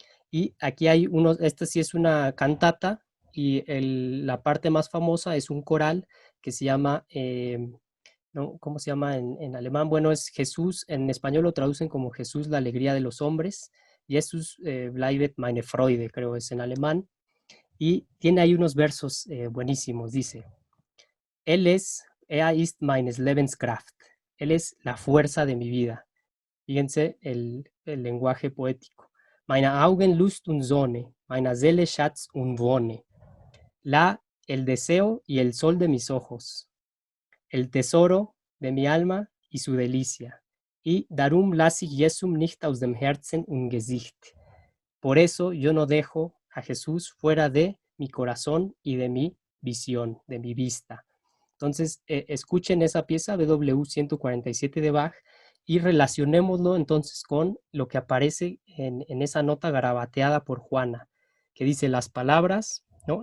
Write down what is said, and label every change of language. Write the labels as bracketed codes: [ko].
[es] Y aquí hay esta sí es una cantata, y la parte más famosa es un coral que se llama, ¿no? ¿Cómo se llama en alemán? Bueno, es Jesús, en español lo traducen como Jesús, la alegría de los hombres. [de] Jesus bleibet meine Freude, [es] creo es en alemán. Y tiene ahí unos versos buenísimos. Dice, [de] er ist meines Lebenskraft. [es] Él es la fuerza de mi vida. Fíjense el lenguaje poético. [de] Meine Augen Lust und Sonne, meiner Seele Schatz und Wonne. [es] El deseo y el sol de mis ojos, el tesoro de mi alma y su delicia. Y [de] darum lasse ich Jesum nicht aus dem Herzen und Gesicht. [es] Por eso yo no dejo a Jesús fuera de mi corazón y de mi visión, de mi vista. Entonces, escuchen esa pieza BW 147 de Bach y relacionémoslo entonces con lo que aparece en esa nota garabateada por Juana, que dice las palabras, ¿no?